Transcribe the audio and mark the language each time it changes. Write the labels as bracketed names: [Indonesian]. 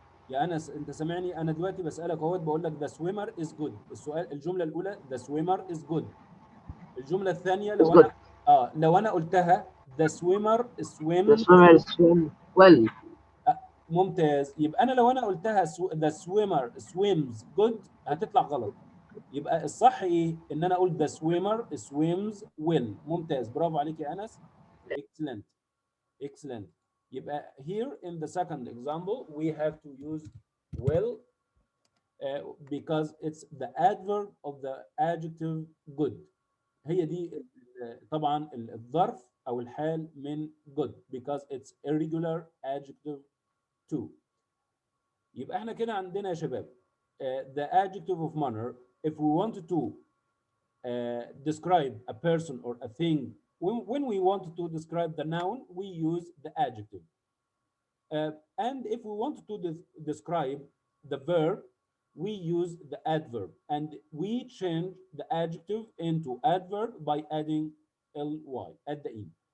[Arabic] يا انس انت سامعني؟ انا دلوقتي بسالك اهوت، بقول لك [English] the swimmer is good. [Arabic] السؤال، الجمله الاولى [English] the swimmer is good. [Arabic] الجمله الثانيه لو انا قلتها [English] the swimmer The swims. swimmer swim well. [Arabic] ممتاز. يبقى انا لو انا قلتها [English] the swimmer swims good [Arabic] هتطلع غلط. يبقى الصح ايه؟ ان انا اقول [English] the swimmer swims well. [Arabic] ممتاز. برافو عليك يا انس. [English] excellent. [Arabic] يبقى [English] here in the second example we have to use well because it's the adverb of the adjective good. [Arabic] هي دي طبعا الظرف او الحال من good [English] because it's irregular adjective too. [Arabic] يبقى احنا كده عندنا يا شباب [English] the adjective of manner. If we wanted to describe a person or a thing, when we wanted to describe the noun, we use the adjective. And if we wanted to describe the verb, we use the adverb. And we change the adjective into adverb by adding ly at the end.